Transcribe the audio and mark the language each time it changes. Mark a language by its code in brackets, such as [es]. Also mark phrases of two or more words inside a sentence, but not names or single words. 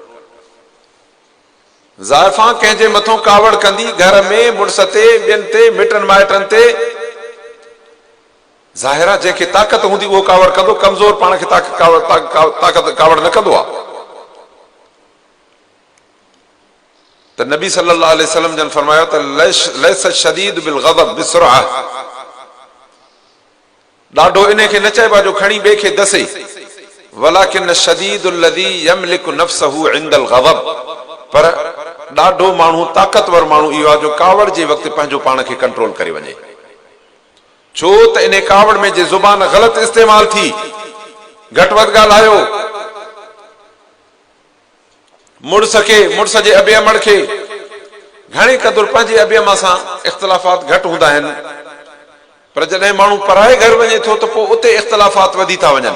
[sd] ज़ाइफां कंहिंजे मथां कावड़ कंदी, घर में मुड़ुस ते, ॿियनि ते, मिटनि माइटनि ते, ज़ाहिरा जंहिंखे ताक़त हूंदी उहो कावड़ कंदो, कमज़ोर पाण खे ताक़त कावड़ न कंदो आहे। त नबी [ar] صلى الله عليه وسلم [sd] जन फरमायो त [ar] ليس شديد بالغضب بالصرعة, [sd] ॾाढो इन खे न चइबो जो खणी ॿिए खे दसे, [ar] ولكن الشديد الذي يملك نفسه عند الغضب, [sd] पर ॾाढो माण्हू ताक़तवर माण्हू इहो आहे जो कावड़ जे वक़्तु पंहिंजो पाण खे कंट्रोल करे वञे। छो त इन कावड़ में जे ज़ुबान ग़लत इस्तेमाल थी, घटि वधि ॻाल्हायो, मुड़ुस जे अबियमड़ खे घणे क़दुरु पंहिंजे अबियम सां इख़्तिलाफ़ात घटि हूंदा आहिनि, पर जॾहिं माण्हू पराए घर वञे थो त पोइ उते इख़्तिलाफ़ात वधी था वञनि।